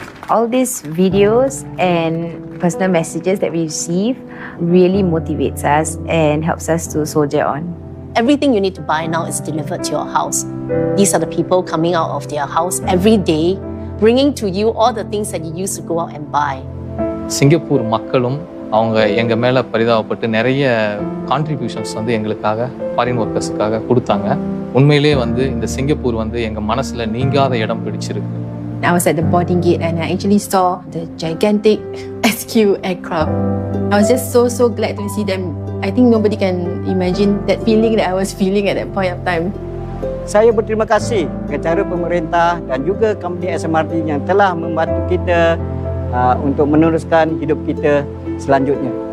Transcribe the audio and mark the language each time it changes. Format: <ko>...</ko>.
<en>All these videos and personal messages that we receive really motivates us and helps us to soldier on. Everything you need to buy now is delivered to your house. These are the people coming out of their house every day, bringing to you all the things that you used to go out and buy.</en> <ta>Singapore மக்களும் அவங்க எங்கள் மேலே பரிதாபப்பட்டு நிறைய contributions வந்து எங்களுக்காக foreign ஒர்க்கர்ஸுக்காக கொடுத்தாங்க. உண்மையிலே வந்து இந்த சிங்கப்பூர் வந்து எங்கள் மனசில் நீங்காத இடம் பிடிச்சிருக்கு.</ta> <en>I was at the boarding gate and I actually saw the gigantic SQ aircraft. I was just so glad to see them. I think nobody can imagine that feeling that I was feeling at that point of time.</en> <ms>Saya berterima kasih kepada pemerintah dan juga company SMRT yang telah membantu kita untuk meneruskan hidup kita selanjutnya.</ms>